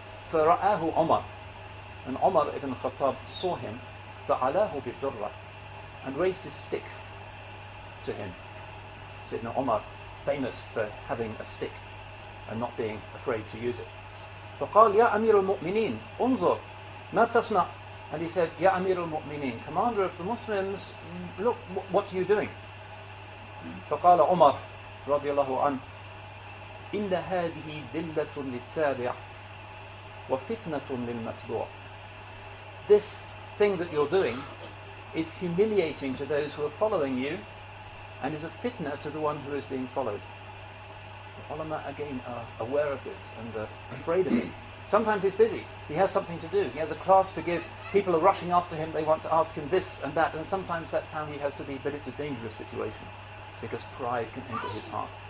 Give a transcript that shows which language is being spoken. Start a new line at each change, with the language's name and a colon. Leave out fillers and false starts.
Arabic: فَرَآهُ
English: Umar, and Umar ibn Khattab saw him,
Arabic: فَعَلَاهُ بِالدُّرَّةِ,
English: and raised his stick to him. Sayyidina Umar, famous for having a stick and not being afraid to use it.
Arabic: فَقَالْ يَا أَمِيرَ الْمُؤْمِنِينَ انظر مَا تَصْنَعُ,
English: and he said, "Ya Amir al-Mu'mineen, commander of the Muslims, look, what are you doing?"
Arabic: فقال عمر رضي الله عنه إن هذه ذلة للتابع وفتنة للمتبوع.
English: This thing that you're doing is humiliating to those who are following you and is a fitna to the one who is being followed. The ulama again are aware of this and afraid of it. Sometimes he's busy, he has something to do, he has a class to give, people are rushing after him, they want to ask him this and that, and sometimes that's how he has to be, but it's a dangerous situation because pride can enter his heart.